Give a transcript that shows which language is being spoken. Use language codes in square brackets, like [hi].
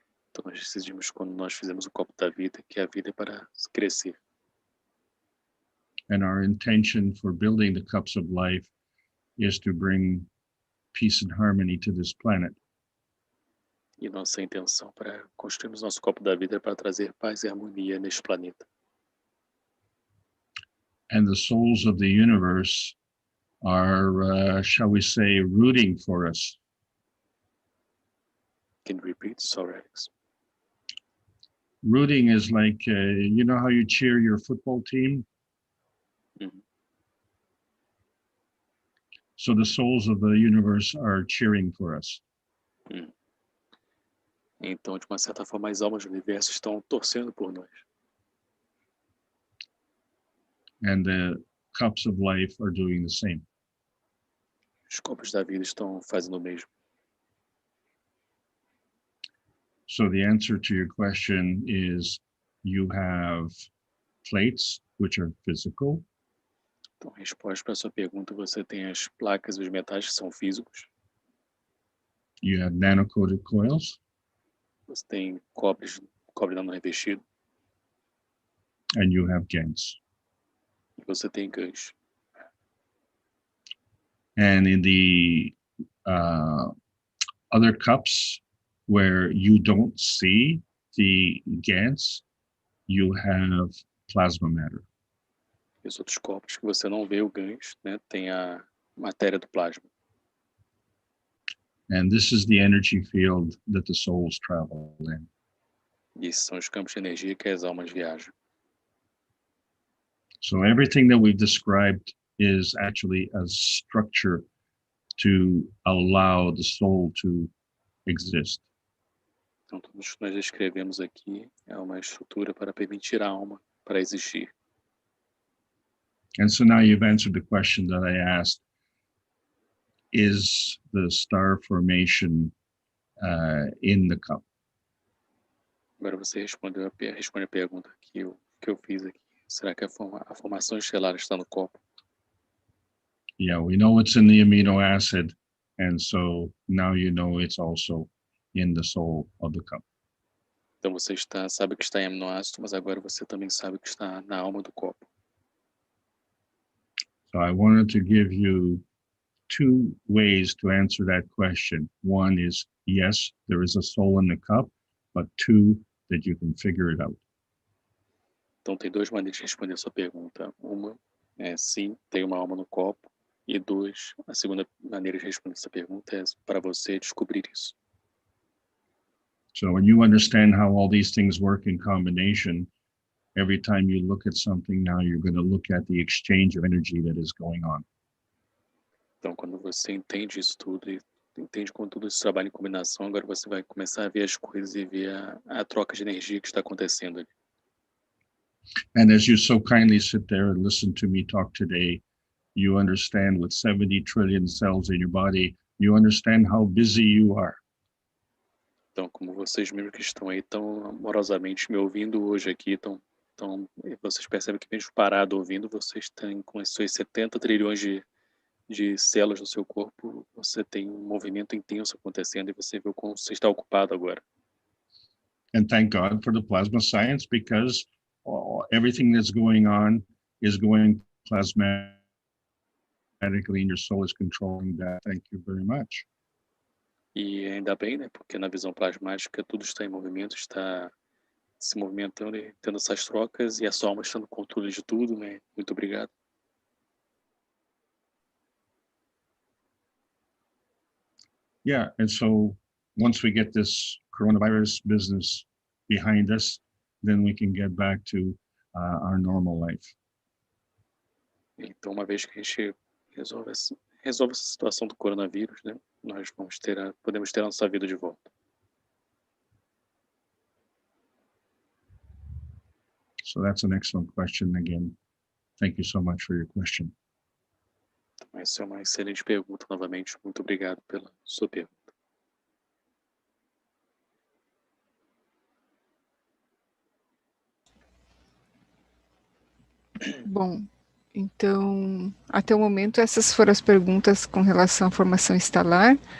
[pt] Então nós decidimos, quando nós fizemos o copo da vida, que a vida é para crescer. [en] And our intention for building the cups of life is to bring peace and harmony to this planet. [pt] E nossa intenção para construirmos nosso copo da vida é para trazer paz e harmonia neste planeta. [en] And the souls of the universe are, shall we say, rooting for us. Can you repeat? Sorry, Alex. Rooting is like, you know how you cheer your football team? Uhum. So the souls of the universe are cheering for us. [pt] Então, de uma certa forma, as almas do universo estão torcendo por nós. [en] And the cups of life are doing the same. [pt] Os copos da vida estão fazendo o mesmo. [en] So the answer to your question is you have plates, which are physical. [pt] Então, a resposta para a sua pergunta, você tem as placas e os metais que são físicos. [en] You have nanocoated coils. [pt] você tem cobre não revestido, [en] and you have GaNs. [pt] e você tem GaNs. [en] And in the other cups where you don't see the GaNs, you have plasma matter. [pt] E os outros copos que você não vê o GaNs, né, tem a matéria do plasma. [en] And this is the energy field that the souls travel in. [pt] E esses são os campos de energia que as almas viajam. [en] So everything that we've described is actually a structure to allow the soul to exist. [pt] Então, tudo isso que nós descrevemos aqui é uma estrutura para permitir a alma para existir. [en] And so now you've answered the question that I asked, is the star formation in the cup? [pt] Agora você responde a pergunta que eu fiz aqui. Será que a formação estelar está no copo? [en] Yeah, we know it's in the amino acid, and so now you know it's also in the soul of the cup. [pt] Então você sabe que está em aminoácido, mas agora você também sabe que está na alma do copo. [en] So I wanted to give you two ways to answer that question. One is, yes, there is a soul in the cup, but two, that you can figure it out. [pt] Então tem duas maneiras de responder a sua pergunta. Uma é sim, tem uma alma no copo. E dois, a segunda maneira de responder essa pergunta é para você descobrir isso. [en] So when you understand how all these things work in combination, every time you look at something now, you're going to look at the exchange of energy that is going on. [pt] Então, quando você entende isso tudo e entende como tudo isso trabalha em combinação, agora você vai começar a ver as coisas e ver a troca de energia que está acontecendo ali. [en] And as you so kindly sit there and listen to me talk today, you understand with 70 trillion cells in your body, you understand how busy you are. [pt] Então, como vocês mesmos que estão aí tão amorosamente me ouvindo hoje aqui, vocês percebem que mesmo parado ouvindo, vocês têm com os seus 70 trilhões de células no seu corpo, você tem um movimento intenso acontecendo e você vê como você está ocupado agora. [en] And thank God for the plasma science, because everything that's going on is going plasmatically and your soul is controlling that. Thank you very much. [pt] E ainda bem, né? Porque na visão plasmática tudo está em movimento, está se movimentando e tendo essas trocas e a sua alma está no controle de tudo, né? Muito obrigado. [en] Yeah, and so once we get this coronavirus business behind us, then we can get back to our normal life. [pt] Então, uma vez que a gente resolve essa situação do coronavírus, né? Nós podemos ter a nossa vida de volta. [en] So that's an excellent question again. Thank you so much for your question. [pt] Então, essa é uma excelente pergunta novamente. Muito obrigado pela sua pergunta. Bom, então, até o momento, essas foram as perguntas com relação à formação estelar.